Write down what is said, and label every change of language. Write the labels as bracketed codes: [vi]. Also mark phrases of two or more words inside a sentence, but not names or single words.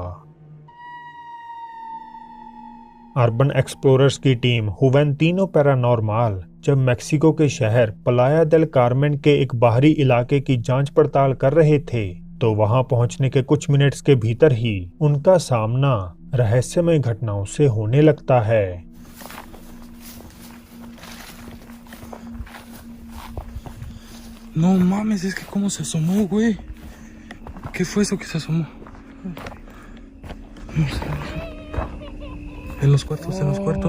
[hi] अर्बन एक्सप्लोरर्स की टीम हुवेंतिनो पैरानॉर्मल जब मेक्सिको के शहर प्लाया देल कार्मेन के एक बाहरी इलाके की जांच पड़ताल कर रहे थे तो वहां पहुंचने के कुछ मिनट्स के भीतर ही उनका सामना रहस्यमय घटनाओं से होने लगता है। [es] No mames, es que cómo se asomó, güey. ¿Qué fue eso que se asomó? No sé. En los cuartos, en los cuartos.